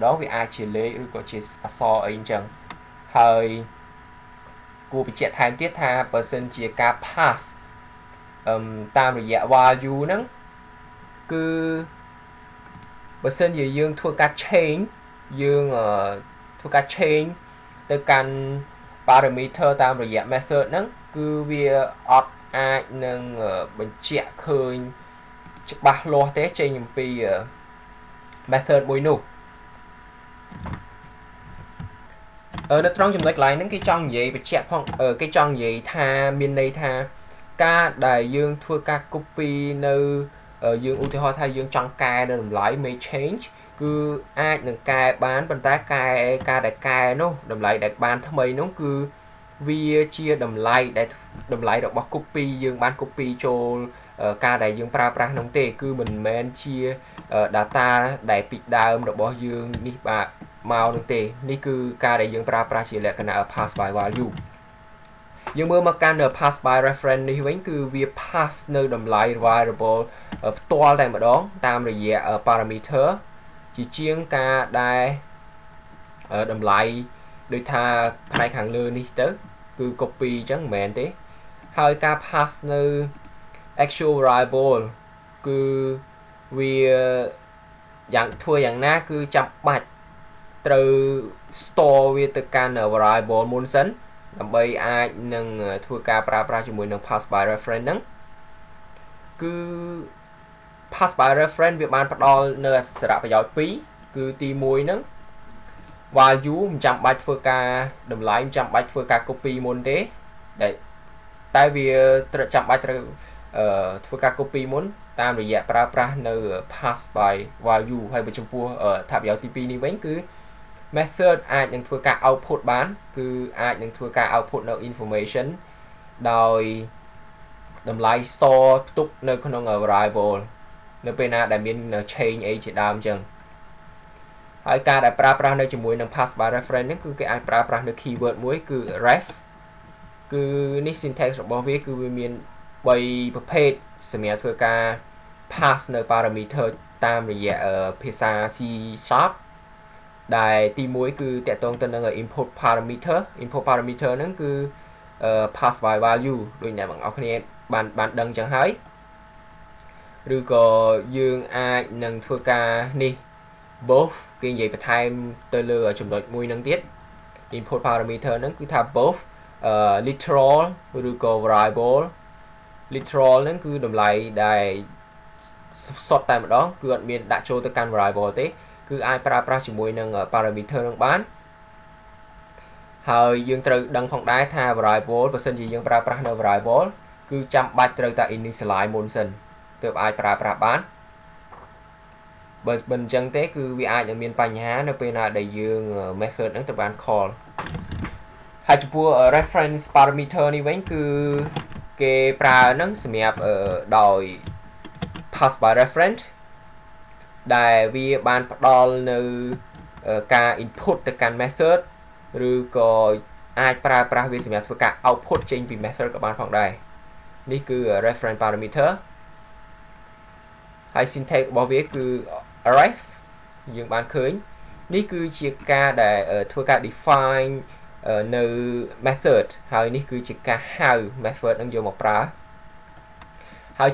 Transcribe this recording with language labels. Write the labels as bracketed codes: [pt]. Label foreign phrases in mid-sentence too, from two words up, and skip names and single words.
[km] ងវាអាចជាលេខឬក៏ជាអក្សរអីអញ្ចឹងហើយគួរបញ្ជាក់ថែមទៀតថាបើសិនជាការ pass តាមរយៈ value ហ្នឹងគឺបើសិនជាយើងធ្វើការ change យើងធ្វើការ change ទៅកាន់ parameter តាមរយៈ method ហ្នឹងគឺវាអត់អាចនឹងបញ្ជាក់ឃើញច្បាស់លាស់ទេចេញអំពី method មួយនោះ នៅត្រង់ចំណុចកន្លែងហ្នឹងគេចង់និយាយបញ្ជាក់ផងគេចង់និយាយថាមានន័យថាការដែលយើងធ្វើការ copy នៅយើងឧទាហរណ៍ថាយើងចង់កែនៅតម្លៃ [en] make change [km] គឺអាចនឹងកែបានប៉ុន្តែ ការដែលកែនោះតម្លៃដែលបានថ្មីនោះគឺវាជាតម្លៃរបស់ copy យើងបាន copy ចូលការដែលយើងប្រើប្រាស់នោះទេគឺមិនមែនជា data ដែល ពីដើមរបស់យើងនេះបាទមកនោះទេនេះគឺការដែលយើងប្រើប្រាស់ជាលក្ខណៈ [en] pass by value [km] យើងមើលមក កាន់ [en] pass by reference [km] នេះវិញគឺវា pass នៅតម្លៃ variable ផ្ទាល់តែម្ដងតាមរយៈ parameter ជាជាងការដែលតម្លៃដូចថាផ្នែកខាងលើនេះទៅគឺ copy អញ្ចឹងមិនមែនទេហើយការ pass នៅ [en] actual variable [km] គឺវាធ្វើយ៉ាងណាគឺចាំបាច់ត្រូវ store វាទៅកាន់ variable មុនសិនដើម្បីអាចនឹងធ្វើការប្រើប្រាស់ជាមួយនឹង [en] pass by reference [km] ហ្នឹងគឺ [en] pass by reference [km] វាបានផ្ដល់នៅសារៈប្រយោជន៍ពីរគឺទី1ហ្នឹង value មិនចាំបាច់ធ្វើការតម្លៃមិនចាំបាច់ធ្វើការ copy មុនទេតែវាត្រូវចាំបាច់ត្រូវធ្វើការ copy មុនតាមរយៈប្រើប្រាស់នៅ [en] pass by value [km] ហើយ បើចំពោះថាប្រយោជន៍ទី2នេះវិញគឺ method អាចនឹងធ្វើការ output បានគឺអាចនឹងធ្វើការ output នៅ information ដោយតម្លៃ store ផ្ទុកនៅក្នុង variable នៅពេលណាដែលមាន change អី ជាដើមអញ្ចឹងហើយការដែលប្រើប្រាស់នៅជាមួយនឹង [en] pass by reference [km] នេះគឺគេអាចប្រើប្រាស់នៅ keyword មួយគឺ ref គឺនេះ syntax របស់វាគឺ វាមាន3ប្រភេទសម្រាប់ធ្វើការ pass នៅ parameter តាមរយៈភាសា C# ដែលទី1គឺតាក់ទងទៅ នឹង [en] input parameter [km] ហ្នឹងគឺ [en] pass by value [km] ដូចអ្នកបងប្អូនគ្នាបានដឹងចឹងហើយឬក៏យើងអាចនឹងធ្វើ ការនេះ both គេនិយាយបន្ថែមទៅលើចំណុចមួយនឹងទៀត [en] input parameter [km] ហ្នឹងគឺថា [en] both literal [km] ឬក៏ [en] variable literal [km] ហ្នឹងគឺតម្លៃដែលសុទ្ធតែម្ដងគឺអត់មានដាក់ចូលទៅកាន់ variable ទេគឺអាចប្រើប្រាស់ជាមួយនឹង parameter នឹងបាន ហើយយើងត្រូវដឹងផងដែរថា variable បើសិនជាយើងប្រើប្រាស់នៅ variable គឺចាំបាច់ត្រូវតែ initialize មុន សិនទើបអាចប្រើប្រាស់បានបើមិនអញ្ចឹងទេគឺវាអាចនឹងមានបញ្ហានៅ ពេលណាដែលយើង method ហ្នឹងត្រូវបាន call ហើយចំពោះ [en] reference parameter [km] នេះវិញគឺគេប្រើហ្នឹងសម្រាប់ដោយ [en] pass by reference [km] ដែលវាបានផ្ដល់នៅការ input ទៅកាន់ method ឬក៏អាចប្រើប្រាស់វាសម្រាប់ធ្វើការ output ចេញពី method ក៏បានផងដែរនេះគឺ [en] reference parameter [km] ហើយ syntax របស់វាគឺ ref យើងបានឃើញនេះគឺជាការដែលធ្វើការ define នៅ method ហើយនេះគឺជាការហៅ method នឹងយកមកប្រើហើយ